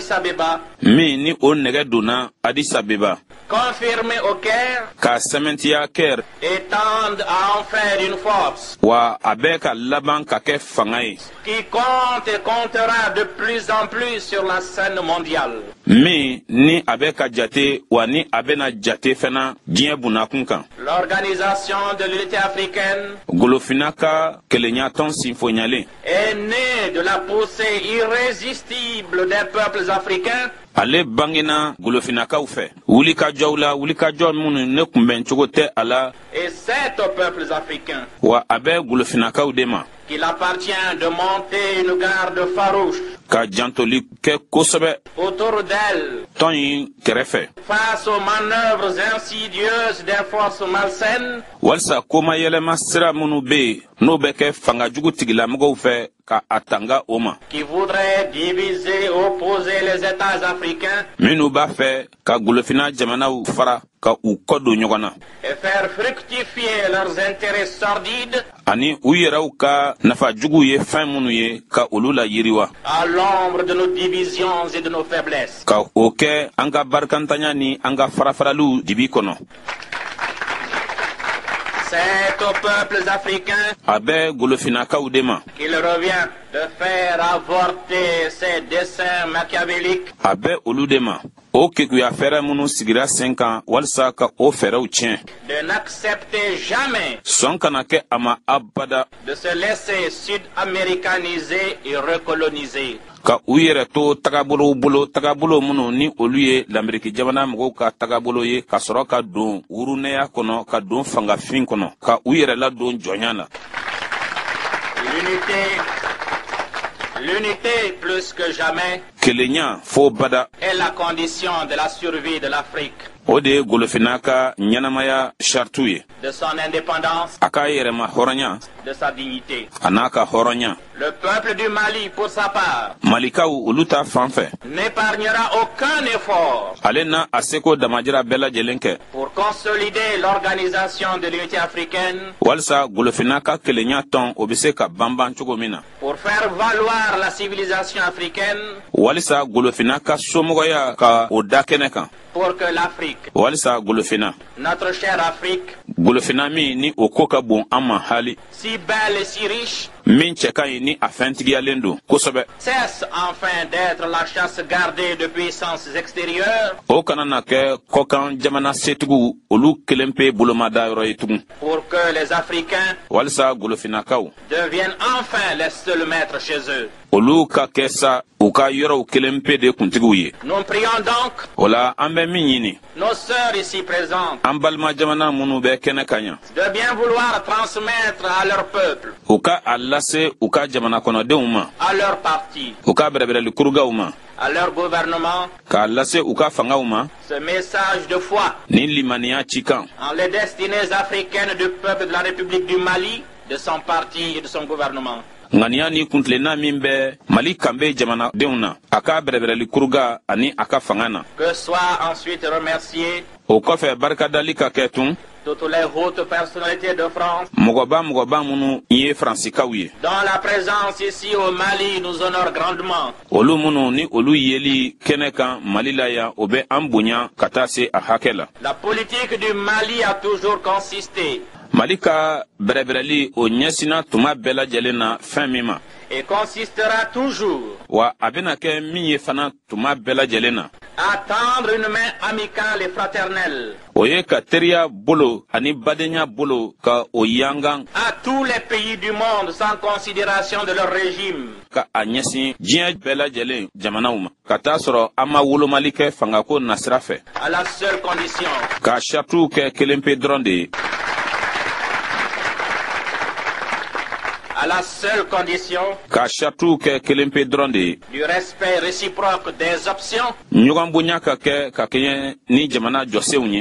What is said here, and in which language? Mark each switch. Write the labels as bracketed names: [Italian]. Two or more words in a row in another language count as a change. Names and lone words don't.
[French] Addis Abeba, confirmée au Caire, et tendent à en faire une force qui compte et comptera de plus en plus sur la scène mondiale. L'organisation de l'unité africaine est née de la poussée irrésistible des peuples africains. [Bambara] Ale bangena golofinakaw fɛ wulikajɔw la wulikajɔ minnu ne kunbɛn cogo tɛ a la. [French] Et c'est aux peuples africains [Bambara] wa a bɛ golofinakaw de ma [French] qu'il appartient de monter une garde farouche [Bambara] ka jantoli kɛ kosɛbɛ [French] autour d'elle [Bambara] tɔn in kɛrɛfɛ [French] face aux manœuvres insidieuses des forces malsaines [Bambara] walisa komayɛlɛma sira minnu be yen n'o bɛ kɛ fangajugu tigilamɔgɔw fɛ ka a tanga o ma [French] qui voudraient diviser, opposer les États africains [Bambara] minnu b'a fɛ ka golofina jamanaw fara ka u kɔ don ɲɔgɔn na [French] et faire fructifier leurs intérêts sordides [Bambara] ani u yɛrɛw ka nafajugu ye fɛn minnu ye ka olu la yiriwa [French] à l'ombre de nos divisions et de nos faiblesses. [Bambara] ka o kɛ an ka barikantanya ni an ka farafaraliw dibi kɔnɔ [French] C'est aux peuples africains [Bambara] a bɛ golofinakaw de ma [French] qu'il revient de faire avorter ces desseins machiavéliques [Bambara] a bɛ olu de ma o keguya fɛrɛ minnu sigira sen kan walisa ka o fɛrɛw tiɲɛ [French] de n'accepter jamais [Bambara] sɔn kana kɛ a ma abada [French] de se laisser sud-américaniser et recoloniser. [Bambara] ka u yɛrɛ to tagabolow bolo tagabolo minnu ni olu ye lamɛriki jamana mɔgɔw ka tagabolo ye ka sɔrɔ ka don wurunɛya kɔnɔ ka don fangafin kɔnɔ ka u yɛrɛ ladon jɔnya na [French] L'unité plus que jamais [Bambara] kelenya fo bada [French] est la condition de la survie de l'Afrique, [Bambara] o de ye golofina ka ɲɛnamaya sartu ye [French] de son indépendance, [Bambara] a k'a yɛrɛma hɔrɔnya [French] de sa dignité. [Bambara] a n'a ka hɔrɔnya [French] Le peuple du Mali, pour sa part, [Bambara] malikaw olu ta fan fɛ [French] n'épargnera aucun effort [Bambara] ale na a seko damajira bɛɛ lajɛlen kɛ [French] pour consolider l'organisation de l'unité africaine, [Bambara] walisa golofina ka kelenya tɔn o be se ka banban cogo min na [French] pour faire valoir la civilisation africaine, [Bambara] walisa golofina ka somɔgɔya ka o da kɛnɛ kan [French] pour que l'Afrique, [Bambara] walisa golofina [French] notre chère Afrique, [Bambara] golofina min ni o ko ka bon an ma hali [French] si belle et si riche, [Bambara] min cɛ ka ɲi ni a fɛntigiyalen don kosɛbɛ [French] cesse enfin d'être la chasse gardée de puissances extérieures, [Bambara] o kana na kɛ kɔkan jamana setigiw olu kelen pe bolomadayɔrɔ ye tugun [French] pour que les Africains [Bambara] walisa golofinakaw [French] deviennent enfin les seuls maîtres chez eux. [Bambara] olu ka kɛ sa u ka yɔrɔw kelen pe de kuntigiw ye [French] Nous prions donc [Bambara] o la an bɛ min ɲini [French] nos sœurs ici présentes [Bambara] an balima jamana minnu bɛ kɛnɛ ka ɲa [French] de bien vouloir transmettre à leur peuple, [Bambara] u ka a lase u ka jamana kɔnɔdenw ma [French] à leur parti, [Bambara] u ka bɛrɛbɛrɛli kurugaw ma [French] à leur gouvernement, [Bambara] k'a lase u ka fangaw ma [French] ce message de foi [Bambara] ni limaniya cikan [French] en les destinées africaines du peuple de la République du Mali, de son parti et de son gouvernement. [Bambara] ŋaniya ni kuntilenna min bɛ mali kanbe jamanadenw na a ka bɛrɛbɛrɛli kuruga ani a ka fanga na [French] Que soient ensuite remerciés [Bambara] o kɔfɛ barikadali ka kɛ tun [French] toutes les hautes personnalités de France, [Bambara] mɔgɔba minnu ye faransikaw ye [French] dont la présence ici au Mali nous honore grandement. [Bambara] olu minnu ni olu yeli kɛnɛ kan mali la yan o bɛ an bonya ka taa se a hakɛ la [French] La politique du Mali a toujours consisté [Bambara] mali ka bɛrɛbɛrɛli o ɲɛsina tuma bɛɛ lajɛlen na fɛn min ma [French] et consistera toujours [Bambara] wa a bena kɛ min ye fana tuma bɛɛ lajɛlen na [French] à tendre une main amicale et fraternelle [Bambara] o ye ka teriya bolo ani badenya bolo ka o yangan [French] à tous les pays du monde sans considération de leur régime, [Bambara] ka a ɲɛsin diɲɛ bɛɛ lajɛlen jamanaw ma ka taa sɔrɔ an ma wolomali kɛ fangako nasira fɛ [French] à la seule condition [Bambara] ka sarituw kɛ kelen pe dɔrɔn de ye [French] à la seule condition [Bambara] ka sarituw kɛ kelen pe dɔrɔn de ye [French] du respect réciproque des options [Bambara] ɲɔgɔn bonya ka kɛɲɛ ni jamana jɔsenw ye